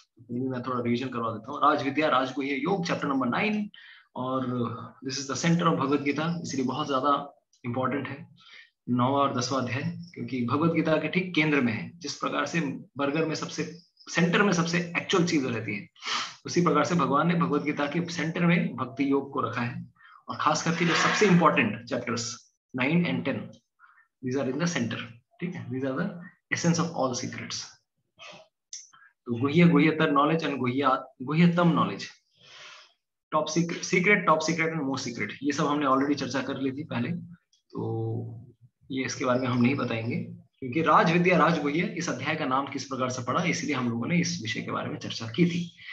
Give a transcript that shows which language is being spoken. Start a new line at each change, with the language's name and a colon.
Hindi: मैं थोड़ा रिवीजन करवा देता हूँ। राज विद्या राजगुह्य योग चैप्टर नंबर 9 और
English: this is the centre of
Hindi: Bhagavad Gita, इसलिए बहुत ज्यादा इंपॉर्टेंट है 9वां और 10वां अध्याय, क्योंकि भगवत गीता के ठीक केंद्र में है। जिस प्रकार से बर्गर में सबसे सेंटर में सबसे एक्चुअल चीज रहती है, उसी प्रकार से भगवान ने भगवत गीता के सेंटर में भक्ति योग को रखा है। और खास करके जो सबसे important chapters
English: 9 and 10, these are in the center,
Hindi: ठीक है।
English: these are the essence of all secrets.
Hindi: तो गुह्य गुह्यतर knowledge and गुह्यतम knowledge,
English: top secret top secret and most secret,
Hindi: ये सब हमने ऑलरेडी चर्चा कर ली थी पहले, तो ये इसके बारे में हम नहीं बताएंगे क्योंकि राज विद्या राजगुह्य इस अध्याय का नाम किस प्रकार से पड़ा, इसलिए हम लोगों ने इस विषय के बारे में चर्चा की थी।